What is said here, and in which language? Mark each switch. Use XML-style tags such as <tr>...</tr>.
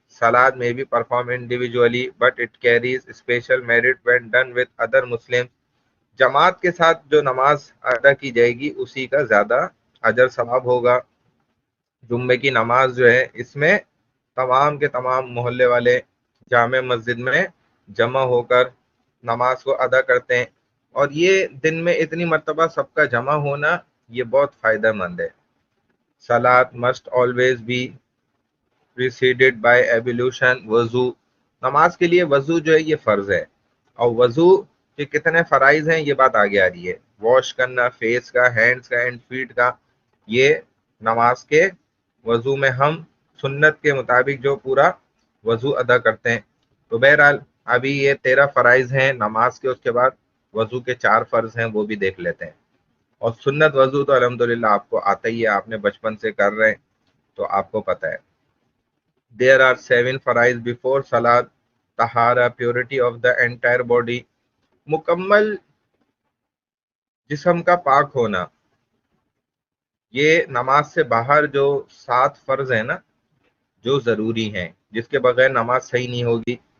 <en>Salat may be performed individually but it carries special merit when done with other Muslims.</en> <ur>جماعت کے ساتھ جو نماز ادا کی جائے گی اسی کا زیادہ اجر ثواب ہوگا. جمعے کی نماز جو ہے اس میں تمام کے تمام محلے والے جامع مسجد میں جمع ہو کر نماز کو ادا کرتے ہیں، اور یہ دن میں اتنی مرتبہ سب کا جمع ہونا یہ بہت فائدہ مند ہے.</ur> <en>Salat must always be preceded by ablution.</en> <ur>وضو، نماز کے لیے وضو جو ہے یہ فرض ہے. اور وضو کے کتنے فرائض ہیں یہ بات آگے آ رہی ہے. واش کرنا، فیس کا، ہینڈز کا، اینڈ فیٹ کا، یہ نماز کے وضو میں ہم سنت کے مطابق جو پورا وضو ادا کرتے ہیں. تو بہرحال ابھی یہ 13 فرائض ہیں نماز کے، اس کے بعد وضو کے 4 فرض ہیں، وہ بھی دیکھ لیتے ہیں. اور سنت وضو تو الحمدللہ آپ کو آتا ہی ہے، آپ نے بچپن سے کر رہے ہیں تو آپ کو پتہ ہے.</ur> <en>There are 7 فرائض before Salat.</en> <ur>طہارہ،</ur> <en>purity of the entire body،</en> <ur>مکمل جسم کا پاک ہونا. یہ نماز سے باہر جو 7 فرض ہیں نا، جو ضروری ہیں، جس کے بغیر نماز صحیح نہیں ہوگی.</ur>